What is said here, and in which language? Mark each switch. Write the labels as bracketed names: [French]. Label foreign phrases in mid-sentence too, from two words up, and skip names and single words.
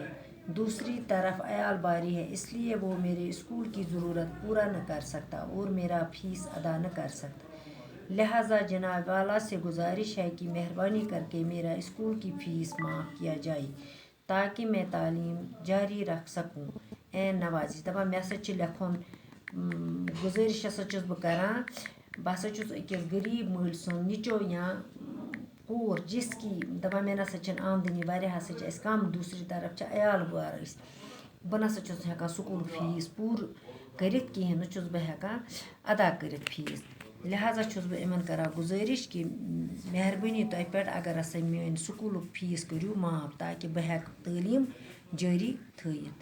[Urdu] دوسری طرف عیال باری ہے اس لیے وہ میرے اسکول کی ضرورت پورا نہ کر سکتا اور میرا فیس ادا نہ کر سکتا. لہٰذا جناب والا سے گزارش ہے کہ مہربانی کر کے میرا اسکول کی فیس معاف کیا جائے تاکہ میں تعلیم جاری رکھ سکوں. [Kashmiri] این نوازش دپان مے ہسا لکھن گزارش ہسا چھس بہ کران بہ ہسا چھس أکس غریب مٲلۍ سُنٛد نِچو یا کوٗر جس کی دپان مےٚ نسا چھنہٕ آمدنی واریاہ ہسا چھِ اَسہِ کم. دوسری طرف چھِ عیال بار أسۍ بہٕ نسا چھُس نہٕ ہٮ۪کان سکوٗل فیس پوٗرٕ کٔرِتھ کِہیٖنۍ نہٕ چھُس بہٕ ہٮ۪کان ادا کٔرِتھ فیس. لہٰذا چھُس بہٕ یِمن کران گُزٲرِش کہِ مہربٲنی تۄہہِ پٮ۪ٹھ اگر ہسا میٲنۍ سکوٗلُک فیس کٔرِو معاف تاکہِ بہٕ ہٮ۪کہٕ تعلیٖم جٲری تھٲیِتھ.